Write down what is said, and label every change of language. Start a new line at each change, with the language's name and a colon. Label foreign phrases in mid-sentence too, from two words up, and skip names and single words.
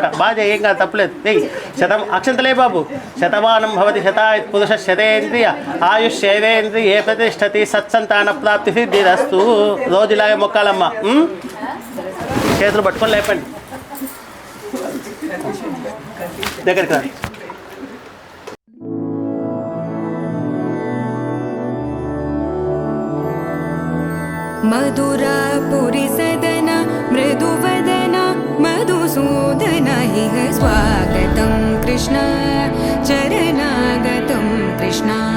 Telugu: బాగా చేయి, ఏం కాదు, తప్పలేదు. చెయ్యి. అక్షంతలే బాబు.
Sanskrit: శతమానం భవతి శతాయు పురుష శతేంద్రియ ఆయుష్యేవేంద్రియ ఏ ప్రతిష్టతి. సత్సంతాన ప్రాప్తి సిద్ధిరస్తు.
Telugu: రోజు ఇలాగే మొక్కాలమ్మ. చేతులు పట్టుకొని లేపండి. దగ్గరికి రా.
Sanskrit: मधुरापुरी सदन मृदुवदन मधुसूदन इह स्वागतं कृष्ण चरणागतं कृष्ण.